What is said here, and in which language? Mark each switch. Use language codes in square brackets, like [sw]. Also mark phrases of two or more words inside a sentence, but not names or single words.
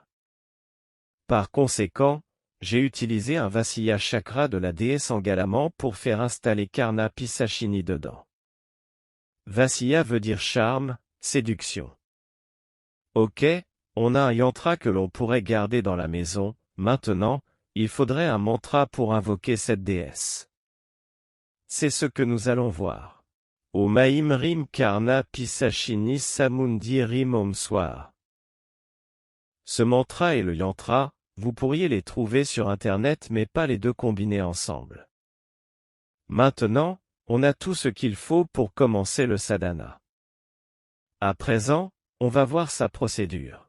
[fr] Par conséquent, j'ai utilisé un [sa] Vasya chakra [fr] de la déesse Angalamant pour faire installer Karna Pisachini dedans. Vasya veut dire charme, séduction. Ok, on a un yantra que l'on pourrait garder dans la maison, maintenant, il faudrait un mantra pour invoquer cette déesse. C'est ce que nous allons voir. [sa] Om Aim Rim Karna Pisachini Samundi Rim Om Swar. [fr] Ce mantra et le yantra, vous pourriez les trouver sur Internet mais pas les deux combinés ensemble. Maintenant, on a tout ce qu'il faut pour commencer le sadhana. À présent, on va voir sa procédure.